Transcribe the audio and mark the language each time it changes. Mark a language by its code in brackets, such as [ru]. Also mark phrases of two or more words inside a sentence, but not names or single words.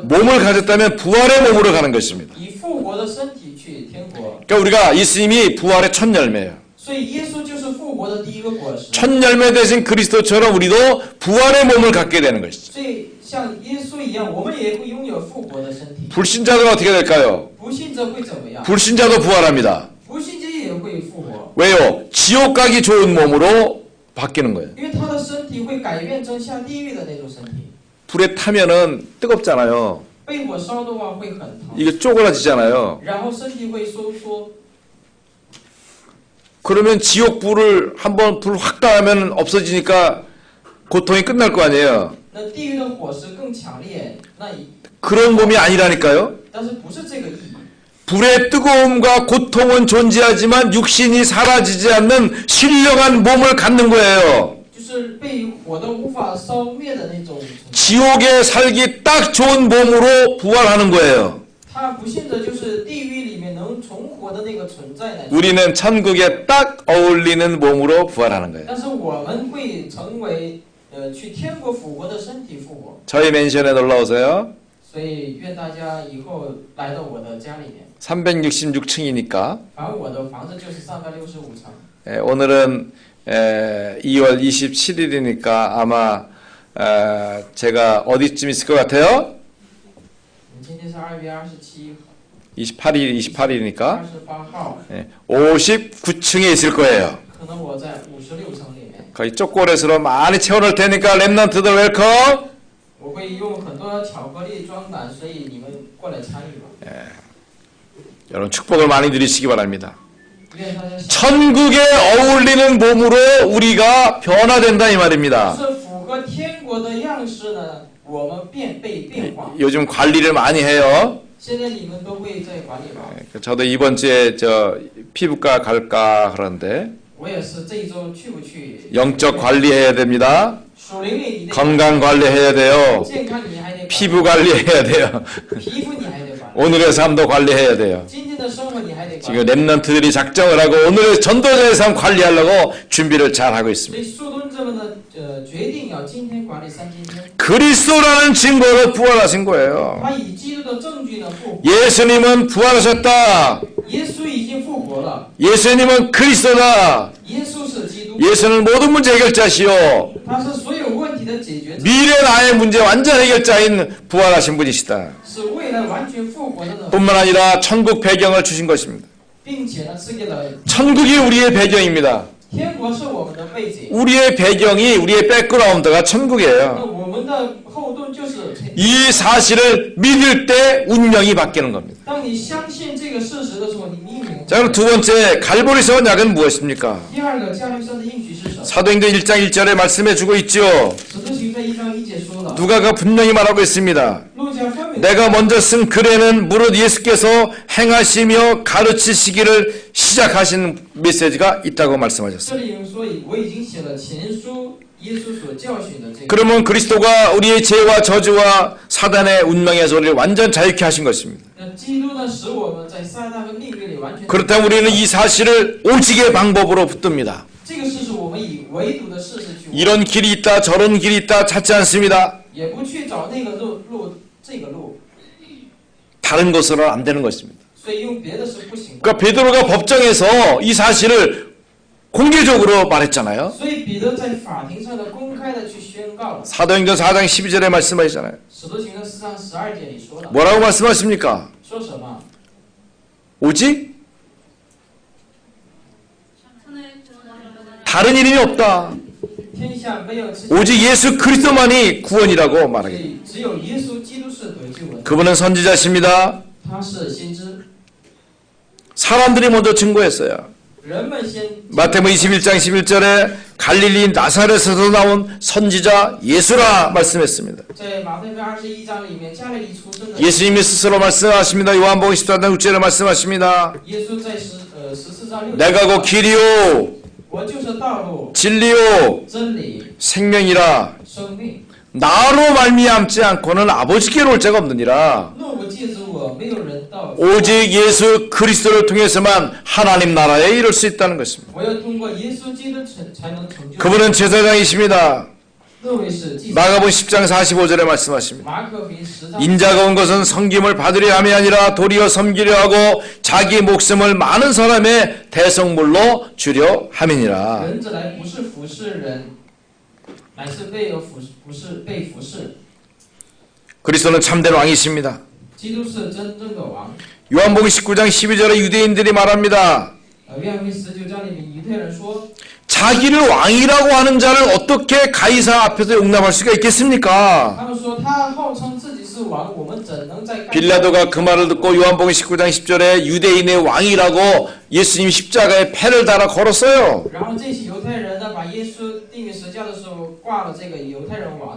[ko] 몸을 가졌다면 부활의 몸으로 가는 것입니다. [zh] 以复活的身体去天国。 [ko] 그러니까 우리가 예수님이 부활의 첫 열매예요. [zh] 所以耶稣就是复活的第一个果实。 [ko] 첫 열매 대신 그리스도처럼 우리도 부활의 몸을 갖게 되는 것이죠. [zh] 所以像耶稣一样，我们也会拥有复活的身体。 [ko] 불신자들은 어떻게 될까요? [zh] 不信者会怎么样？ [ko] 불신자도 부활합니다. [zh] 不信者也会复活， [ko] 왜요? 지옥 가기 좋은 몸으로 바뀌는 거예요. [zh] 因为他的身体会改变成下地狱的那种身体。 [ko] 불에 타면은 뜨겁잖아요. [zh] 被火烧的话会很疼， [ko] 이게 쪼그라지잖아요. [zh] 然后身体会收缩。 [ko] 그러면 지옥 불을 한번 불 확 닿으면 없어지니까 고통이 끝날 거 아니에요. [zh] 那地狱的火势更强烈， [ko] 그런 몸이 아니라니까요. [zh] 但是不是这个意义？ [ko] 불의 뜨거움과 고통은 존재하지만 육신이 사라지지 않는 신령한 몸을 갖는 거예요. [zh] 就是被火都无法烧灭的那种。 [ko] 지옥에 살기 딱 좋은 몸으로 부활하는 거예요. [zh] 他不信者就是地狱里面能存活的那个存在呢。 [ko] 우리는 천국에 딱 어울리는 몸으로 부활하는 거예요. [zh] 但是我们会成为去天国复活的身体复活。 [ko] 저희 맨션에 놀러 오세요. [zh] 所以愿大家以后来到我的家里面。 [ko] 366층이니까 [zh] 反正我的房子就是365层。 [ko] 오늘은 2월 27일이니까 아마 제가 어디쯤 있을 것 같아요? [zh] 今天是2月27 [ko] 28일이니까 [zh] 28号， [ko] 59층에 있을 거예요. [zh] 可能我在56层里面。 [ko] 거기 초콜릿으로 많이 채워놓을 테니까 랩런트들 웰컴. [zh] 我会用很多巧克力装满，所以你们过来参与吧。 [ko] 여러분 축복을 많이 누리시기 바랍니다. [zh] 愿大家 [ko] 천국에 어울리는 몸으로 우리가 변화된다 이 말입니다. [zh] 是符合天国的样式呢，我们被变化。 [ko] 요즘 관리를 많이 해요. [zh] 现在你们都会在管理吧？ [ko] 저도 이번 주에 피부과 갈까 그러는데 [zh] 我也是这一周去不去？ [ko] 영적 관리해야 됩니다. [zh] 属灵里你得 [ko] 건강 관리해야 돼요. [zh] 健康你还得管 [ko] 피부 관리해야 돼요. [zh] 皮肤你还得管， [ko] 오늘의 삶도 관리해야 돼요. [zh] 今天的生活你还得管。 [ko] 지금 랩런트들이 작정을 하고 오늘의 전도자의 삶 관리하려고 준비를 잘 하고 [zh] 所 [ko] 있습니다. [zh] 以树墩这么的决定要今天管理三今天， [ko] 그리스도라는 증거로 부활하신 거예요. [zh] 他以基督的证据呢复活。 [ko] 예수님은 부활하셨다. [zh] 耶稣已经复活了， [ko] 예수님은 그리스도다. [zh] 耶稣是基督， [ko] 예수는 모든 문제 해결자시오. [zh] 他是所有问题的解决者， [ko] 미래 나의 문제 완전 해결자인 부활하신 분이시다. [zh] 是未来完全复活的呢， [ko] 뿐만 아니라 천국 배경을 주신 것입니다. [zh] 并且呢赐给了 [ko] 천국이 우리의 배경입니다. [zh] 天国是我们的背景， [ko] 우리의 배경이 우리의 백그라운드가 [zh] 那 [ko] 천국이에요. [zh] 我们的后盾就是天。 [ko] 이 사실을 믿을 때 운명이 바뀌는 겁니다. [zh] 当你相信这个事实的时候，你命运。 [ko] 자, 그럼 두 번째 갈보리서 언약은 무엇입니까? [zh] 第二个加略山的应许是什么？ [ko] 사도행전 1장 1절에 말씀해 주고 있죠. [zh] 使徒行传1章1节说了， [ko] 누가가 분명히 말하고 있습니다. [zh] 路加分明 [ko] 내가 먼저 쓴 글에는 무릇 예수께서 행하시며 가르치시기를 시작하신 메시지가 있다고 말씀하셨어요. [zh] 这里有说，我已经写了前书，耶稣所教训的这个。 [ko] 그러면 그리스도가 우리의 죄와 저주와 사단의 운명에서 우리를 완전 자유케 하신 것입니다. [zh] 那基督呢，使我们在撒旦和命运里完全。 [ko] 그렇다면 우리는 이 사실을 오직의 방법으로 붙듭니다. [zh] 这个事实，我们以唯独的事实去， [ko] 이런 길이 있다 저런 길이 있다 찾지 않습니다. [zh] 也不去找那个路这个路， [ko] 다른 것으로는 안 되는 것입니다. [zh] 所以用别的是不行的。 [ko] 그러니까 베드로가 법정에서 이 사실을 공개적으로 말했잖아요. [zh] 所以彼得在法庭上的公开的去宣告了。 [ko] 사도행전 4장 12절에 말씀하시잖아요. [zh] 使徒行传4章12节里说了， [ko] 뭐라고 말씀하십니까? [zh] 说什么？ [ko] 오직 천하의 구원을 다른 이름이 없다. [zh] 天下没有之 [ko] 오직 예수 그리스도만이 구원이라고 말하겠다. [zh] 只有耶稣基督是得救的， [ko] 그분은 선지자십니다. [zh] 他是先知， [ko] 사람들이 먼저 증거했어요. [zh] 人们先。 [ko] 마태복음 21장 11절에 갈릴리 나사렛에서 나온 선지자 예수라 말씀했습니다. [zh] 在马太福音21章里面，加利利出生的 [ko] 예수님이 스스로 말씀하십니다. 요한복음 14장 6절에 말씀하십니다. [zh] 耶稣在14章6节， [ko] 내가 곧 길이요 [zh] 我就是道路、 [ko] 진리요 [zh] 真理、 [ko] 생명이라 [zh] 生命。 [ko] 나로 말미암지 않고는 아버지께로 올 자가 없느니라. [zh] 若不借着我，没有人到。 [ko] 오직 예수 그리스도를 통해서만 하나님 나라에 이룰 수 있다는 것입니다. [zh] 我要通过耶稣基督才能成就。 [ko] 그분은 제사장이십니다. [zh] 那位是祭司。 [ko] 마가복음 10장 45절에 말씀하십니다. [zh] 马可福音10章。 [ko] 인자가 온 것은 섬김을 받으려 함이 아니라 도리어 섬기려 하고 자기 목숨을 많은 사람의 대성물로 주려 함이니라. [zh] 人子来不是服侍人，乃是被服侍。 [ko] 그리스도는 참된 왕이십니다. [zh] 基督是真正的王。 [ko] 요한복음 19장 12절에 유대인들이 말합니다. [zh] 约翰福音19章里面，犹太人说， [ko] 자기를 왕이라고 하는 자를 어떻게 가이사 앞에서 용납할 수가 있겠습니까? [zh] 他们说他号称自己是王，我们怎能在？ [ko] 빌라도가 그 말을 듣고 요한복음 19장 10절에 유대인의 왕이라고 예수님 십자가에 패를 달아 걸었어요. [zh] 然后这些犹太人呢，把耶稣钉于十字架的时候挂了这个犹太人王的，